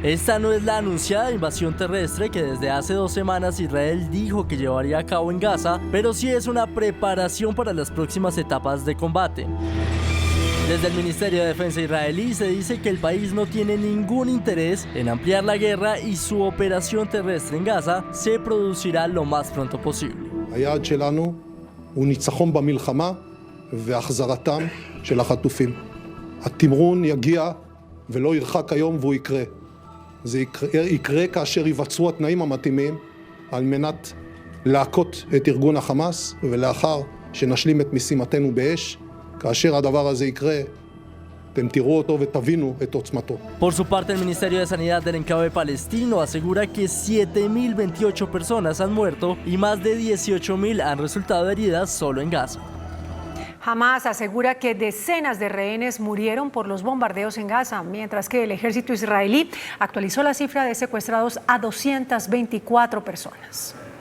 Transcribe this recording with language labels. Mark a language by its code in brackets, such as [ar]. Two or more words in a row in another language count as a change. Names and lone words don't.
[es] Esta no es la anunciada invasión terrestre que desde hace 2 semanas Israel dijo que llevaría a cabo en Gaza, pero sí es una preparación para las próximas etapas de combate. Desde el Ministerio de Defensa israelí se dice que el país no tiene ningún interés en ampliar la guerra y su operación terrestre en Gaza se producirá lo más pronto posible. [he] היעד שלנו הוא ניצחון במלחמה והחזרתם של החטופים. התמרון יגיע ולא ירחק היום והוא יקרה. זה יקרה כאשר ייווצרו התנאים המתאימים על מנת להכות את ארגון החמאס, ולאחר שנשלים את משימתנו באש, כאשר הדבר הזה יקרה, אתם תראו אותו ותבינו את עוצמתו. [es] Por su parte, el Ministerio de Sanidad del enclave palestino asegura que 7.028 personas han muerto y más de 18.000 han resultado heridas solo en Gaza. Hamás asegura que decenas de rehenes murieron por los bombardeos en Gaza, mientras que el ejército israelí actualizó la cifra de secuestrados a 224 personas.